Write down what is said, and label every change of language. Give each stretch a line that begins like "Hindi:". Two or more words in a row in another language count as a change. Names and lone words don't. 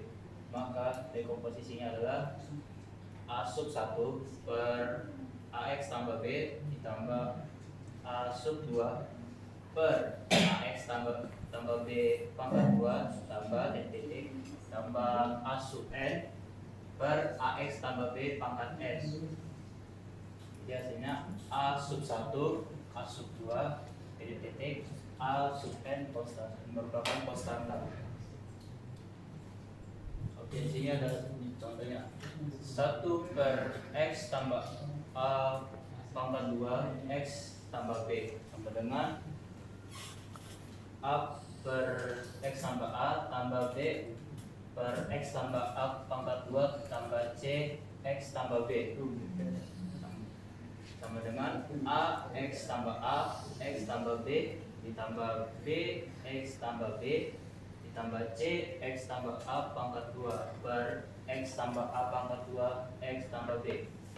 Indonesian: Maka dekomposisinya adalah A sub 1 per Ax tambah B ditambah A sub 2 per Ax tambah B pangkat 2 tambah titik tambah A sub N per Ax tambah B pangkat S. Jadi hasilnya A sub 1, A sub 2, titik A sub N merupakan konstanta. Oke, di sini ada contohnya 1 per X tambah A pangkat 2 X tambah B sama dengan A per X tambah A tambah B per X tambah A pangkat 2 tambah C X tambah B sama dengan A X tambah A X tambah B ditambah B X tambah B ditambah C X tambah A pangkat 2 per X tambah A pangkat 2 X tambah B.